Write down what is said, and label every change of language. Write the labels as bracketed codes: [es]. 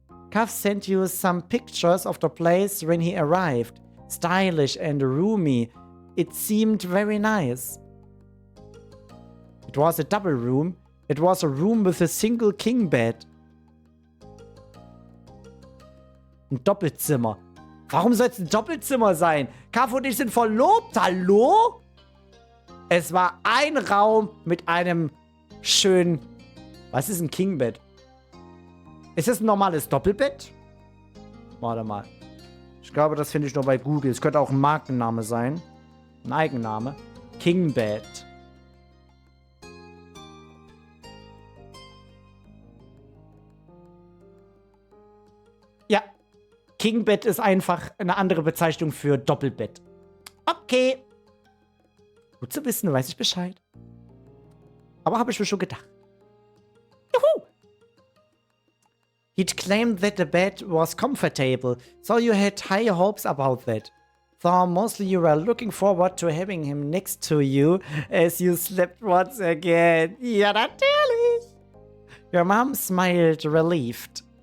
[en] Kav sent you some pictures of the place when he arrived. Stylish and roomy. It seemed very nice. It was a double room. It was a room with a single king bed. [de] Ein Doppelzimmer. Warum soll es ein Doppelzimmer sein? Kav und ich sind verlobt. Hallo? Es war ein Raum mit einem schönen... Was ist ein Kingbett? Ist das ein normales Doppelbett? Warte mal. Ich glaube, das finde ich nur bei Google. Es könnte auch ein Markenname sein. Ein Eigenname. Kingbed. Ja. Kingbed ist einfach eine andere Bezeichnung für Doppelbett. Okay. Gut zu wissen, weiß ich Bescheid. Aber habe ich mir schon gedacht. Juhu! [en] He'd claimed that the bed was comfortable, so you had high hopes about that. Though mostly you were looking forward to having him next to you as you slept once again. [de] Ja, natürlich! [en] Your mom smiled, relieved.